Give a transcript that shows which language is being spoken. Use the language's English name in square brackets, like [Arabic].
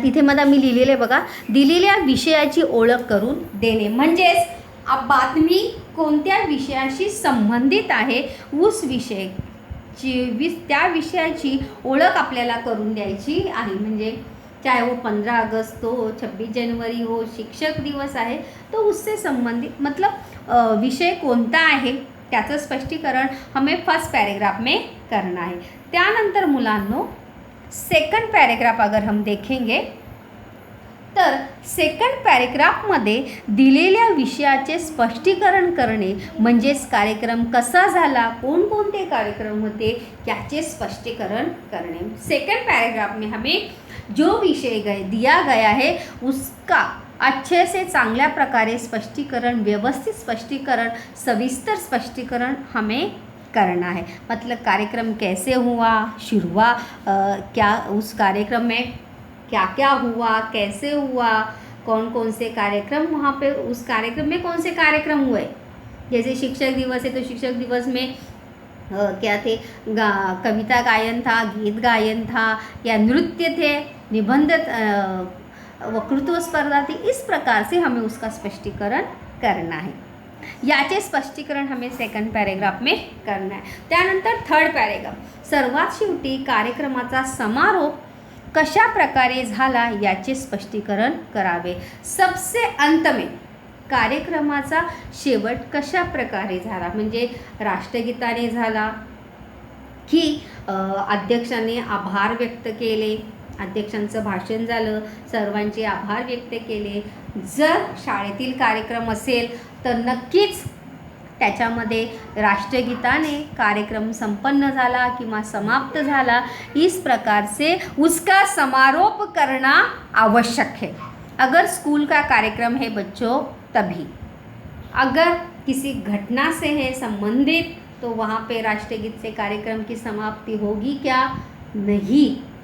[Marathi] तिथे मला मी लिहिलेले बघा, दिलेल्या विषयाची ओळख करून देणे, म्हणजेच बातमी कोणत्या विषयाशी संबंधित आहे [Hindi] उस विषय [Marathi] त्या विषयाची ओळख आपल्याला करून द्यायची आहे. म्हणजे [Hindi] चाहे वो 15 अगस्त हो, 26 जनवरी हो, शिक्षक दिवस आहे, तो उससे संबंधित मतलब [Marathi] विषय कोणता आहे त्याचं स्पष्टीकरण [Hindi] हमें फर्स्ट पैराग्राफ में करना है। [Marathi] त्यानंतर मुलांनो सेकंड पैराग्राफ [Hindi] अगर हम देखेंगे [Marathi] तर सेकंड पॅरेग्राफमध्ये दिलेल्या विषयाचे स्पष्टीकरण करणे म्हणजेच कार्यक्रम कसा झाला, कोणकोणते कार्यक्रम होते याचे स्पष्टीकरण करणे। [Hindi] सेकंड पैराग्राफ में हमें जो विषय दिया गया है उसका अच्छे से [Marathi] चांगल्या प्रकारे [Hindi] स्पष्टीकरण, व्यवस्थित स्पष्टीकरण, सविस्तर स्पष्टीकरण हमें करना है। मतलब कार्यक्रम कैसे हुआ, शुरुआत क्या उस कार्यक्रम में क्या क्या हुआ, कैसे हुआ, कौन कौन से कार्यक्रम वहाँ पे उस कार्यक्रम में कौन से कार्यक्रम हुए। जैसे शिक्षक दिवस है तो शिक्षक दिवस में क्या थे, कविता गायन था, गीत गायन था या नृत्य थे, निबंध वक्तृत्व स्पर्धा थी। इस प्रकार से हमें उसका स्पष्टीकरण करना है। [Marathi] याचे स्पष्टीकरण [Hindi] हमें सेकंड पॅरेग्राफ में करना है। [Marathi] त्यानंतर थर्ड पॅरेग्राफ सर्वात शेवटी कार्यक्रमाचा समारोप कशा प्रकारे झाला याचे स्पष्टीकरण करावे। [Hindi] सबसे अंत में [Marathi] कार्यक्रमाचा शेवट कशा प्रकारे झाला, म्हणजे राष्ट्रगीताने झाला की अध्यक्षाने आभार व्यक्त केले, अध्यक्षांचं भाषण झालं, सर्वांचे आभार व्यक्त केले। जर शाळेतील कार्यक्रम असेल तर नक्कीच त्याच्यामध्ये राष्ट्रगीताने कार्यक्रम संपन्न झाला किंवा समाप्त झाला। [Hindi] इस प्रकार से उसका समारोप करना आवश्यक है। अगर स्कूल का कार्यक्रम है बच्चों तभी, अगर किसी घटना से है संबंधित तो वहाँ पे राष्ट्रगीत से कार्यक्रम की समाप्ति होगी क्या, नहीं।